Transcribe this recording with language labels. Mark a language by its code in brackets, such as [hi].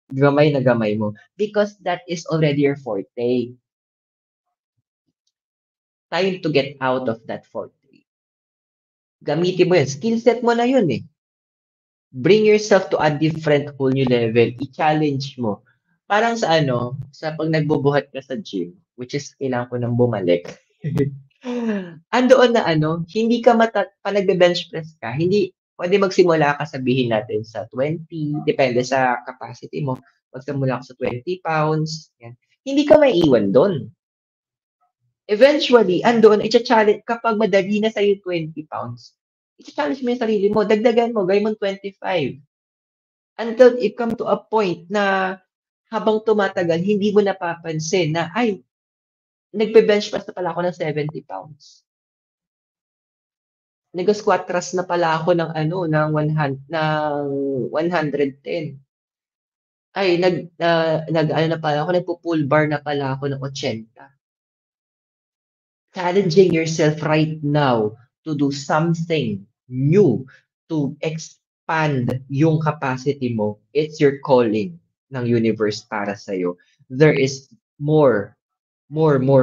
[tl] Gamay na gamay mo. [en] Because that is already your forte. Time to get out of that forte. [tl] Gamitin mo yun. Skill set mo na yun eh. [en] Bring yourself to a different whole new level. [tl] I-challenge mo. Parang sa pag nagbubuhat ka sa gym, which is kailangan ko nang bumalik. Andoon na hindi ka pa nagbe-bench press ka, hindi pwede magsimula ka sabihin natin sa 20, depende sa capacity mo. Magsimula ka sa 20 pounds, yan. Hindi ka maiiwan doon. Eventually, andoon, i-challenge kapag madali na sa'yo 20 pounds, i-challenge mo yung sarili mo, dagdagan mo, gawin mong 25. [en] Until it come to a point [tl] na habang tumatagal, hindi mo napapansin na, ay, nagbe-bench press na pala ako ng 70 pounds. Nag-squat thrust na pala ako ng ano, ng 110. Ay, nag-ano na pala ako, nagpo-pull bar na pala ako ng 80. [en] Challenging yourself right now to do something new, to expand yung capacity mo. It's your calling [tl] ng universe para sa'yo. [en] There is more, more.